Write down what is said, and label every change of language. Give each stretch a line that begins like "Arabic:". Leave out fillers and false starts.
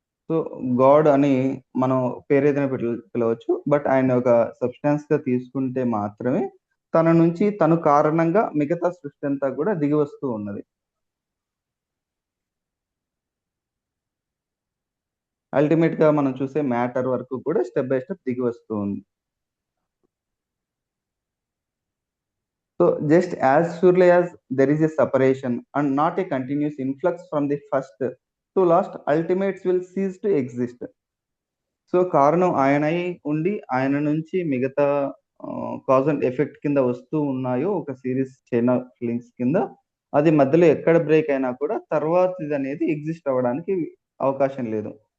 Telugu: So God అని మనం పేరేదైనా పిలవచ్చు, బట్ ఆయన ఒక సబ్స్టాన్స్ గా తీసుకుంటే మాత్రమే తన నుంచి తను కారణంగా మిగతా సృష్టి అంతా కూడా దిగి వస్తూ ఉన్నది. అల్టిమేట్ గా మనం చూసే మ్యాటర్ వరకు కూడా స్టెప్ బై స్టెప్ దిగి వస్తూ ఉంది.
English: So just as surely as there is a separation and not a continuous influx from the first to last, ultimates will cease to exist.
Telugu: So కారణం ఆయనై ఉండి ఆయన నుంచి మిగతా కాజ్ అండ్ ఎఫెక్ట్ కింద వస్తూ ఉన్నాయో ఒక సిరీస్ చైన్ ఆఫ్ లింక్స్ కింద, అది మధ్యలో ఎక్కడ బ్రేక్ అయినా కూడా తర్వాతది అనేది ఎగ్జిస్ట్ అవ్వడానికి అవకాశం లేదు.